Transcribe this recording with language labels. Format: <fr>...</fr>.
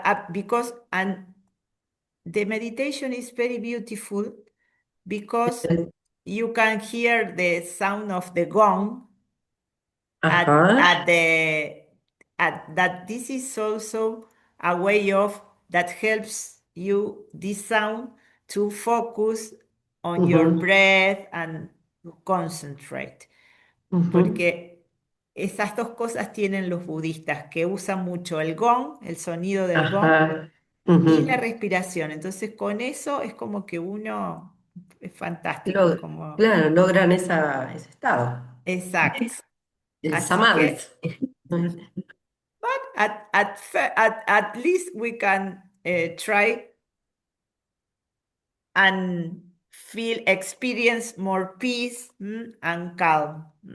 <en>Because the meditation is very beautiful because you can hear the sound of the gong that this is also a way of that helps you, this sound, to focus on your breath and concentrate.</en> <es>Porque esas dos cosas tienen los budistas, que usan mucho el gong, el sonido del gong, y la respiración. Entonces con eso es como que uno es fantástico. Claro, logran ese estado. Exacto. El Así samadhi.</es> <en>but at least we can try and experience more peace and calm.</en>